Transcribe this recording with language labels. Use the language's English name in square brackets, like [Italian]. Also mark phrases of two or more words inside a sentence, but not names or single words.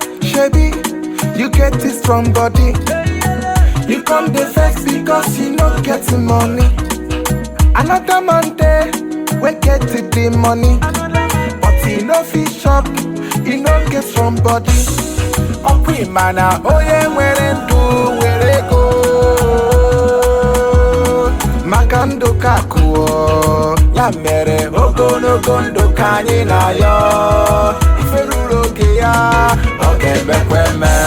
[Nigerian Pidgin] Shebi, you get this strong body. You come dey vex because you no get the money. Another man dey wey get the money, but he no fit chop, he no get strong body. [Igbo] Ọ bụ ịma na onye nwere ndụ nwere ego. Maka ndụ ka akụ o. Ya mere ogologo ndụ ka anyị na-ayọ. Ife ruru oge ya, ọ ga-emekwa eme.